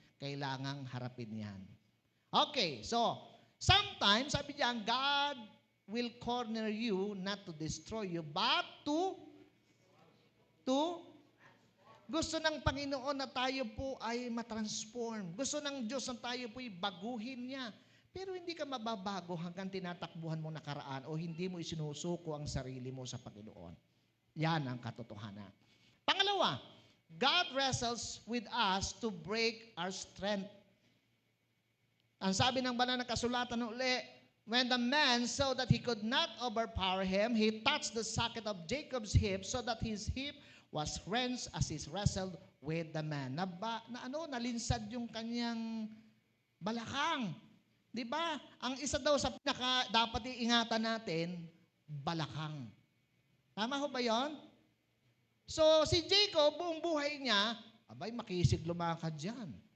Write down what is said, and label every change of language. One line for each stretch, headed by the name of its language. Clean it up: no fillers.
Filipino: Kailangang harapin yan.
English: Okay, so sometimes,
Filipino: sabi niya,
English: God will corner you not to destroy you, but to
Filipino: gusto ng Panginoon na tayo po ay matransform. Gusto ng Diyos na tayo po ay baguhin niya. Pero hindi ka mababago hanggang tinatakbuhan mo nakaraan o hindi mo isinusuko ang sarili mo sa Panginoon. Yan ang katotohanan.
English: Pangalawa, God wrestles with us to break our strength.
Filipino: Ang sabi ng banal na kasulatan uli,
English: when the man saw that he could not overpower him, he touched the socket of Jacob's hip so that his hip was wrenched as he wrestled with the man.
Filipino: Nalinsad yung kanyang balakang. Di ba? Ang isa daw sa dapat iingatan natin, balakang. Tama ho ba yon? So, si Jacob, buong buhay niya, abay, makisig lumakad yan.